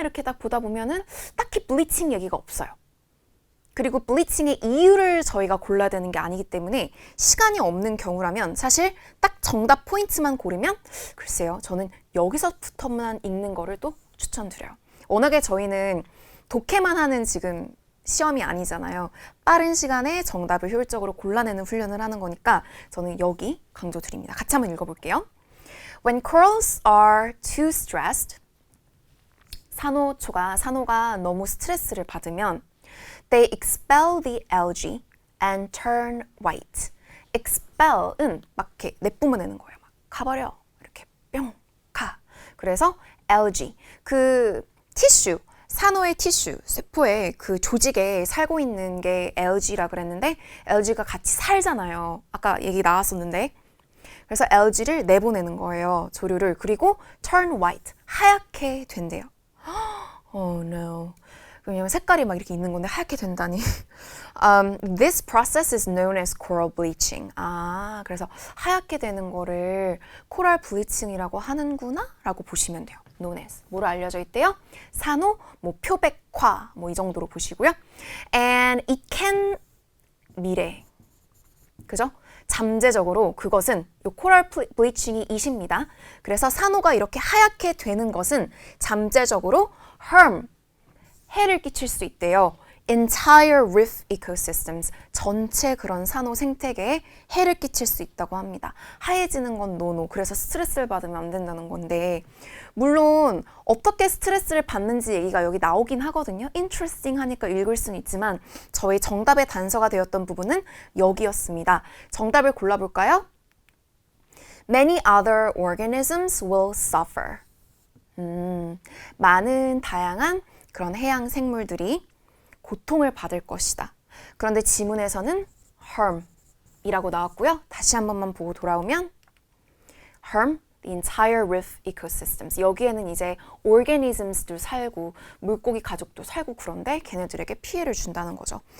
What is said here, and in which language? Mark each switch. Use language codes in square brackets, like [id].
[ko] 이렇게 딱 보다 보면은 딱히 bleaching 얘기가 없어요. 그리고 bleaching의 이유를 저희가 골라야 되는 게 아니기 때문에 시간이 없는 경우라면 사실 딱 정답 포인트만 고르면 글쎄요. 저는 여기서부터만 읽는 거를 또 추천드려요. 워낙에 저희는 독해만 하는 지금 시험이 아니잖아요. 빠른 시간에 정답을 효율적으로 골라내는 훈련을 하는 거니까 저는 여기 강조드립니다. 같이 한번 읽어볼게요. [en] When corals are too stressed, [ko] 산호가 너무 스트레스를 받으면 [en] they expel the algae and turn white. [ko] expel은 막 이렇게 내뿜어내는 거예요. 막 가버려. 이렇게 뿅 가. 그래서 algae 그 티슈 산호의 티슈, 세포의 그 조직에 살고 있는 게 algae라 그랬는데 algae가 같이 살잖아요. 아까 얘기 나왔었는데 그래서 algae를 내보내는 거예요. 조류를. 그리고 [en] turn white, [ko] 하얗게 된대요. [en] Oh no. [ko] 왜냐면 색깔이 막 이렇게 있는 건데 하얗게 된다니. [en] This process is known as coral bleaching. [ko] 아, 그래서 하얗게 되는 거를 코랄 블리칭이라고 하는구나 라고 보시면 돼요. [en] known as. [ko] 뭐로 알려져 있대요? 산호, 뭐 표백화, 뭐 이 정도로 보시고요. [en] And it can [ko] 미래. 그죠? 잠재적으로 그것은 요 코랄 블리칭이 이십니다. 그래서 산호가 이렇게 하얗게 되는 것은 잠재적으로 harm, 해를 끼칠 수 있대요. [en] entire reef ecosystems, [ko] 전체 그런 산호 생태계에 해를 끼칠 수 있다고 합니다. 하얘지는 건 노노. 그래서 스트레스를 받으면 안 된다는 건데 물론 어떻게 스트레스를 받는지 얘기가 여기 나오긴 하거든요. interesting 하니까 읽을 수는 있지만 저희 정답의 단서가 되었던 부분은 여기였습니다. 정답을 골라볼까요? [en] Many other organisms will suffer. [ko] 많은 다양한 그런 해양 생물들이 고통을 받을 것이다. 그런데 지문에서는 harm이라고 나왔고요. 다시 한 번만 보고 돌아오면 [en] harm the entire reef ecosystems. [ko] 여기에는 이제 organisms도 살고 물고기 가족도 살고 그런데 걔네들에게 피해를 준다는 거죠.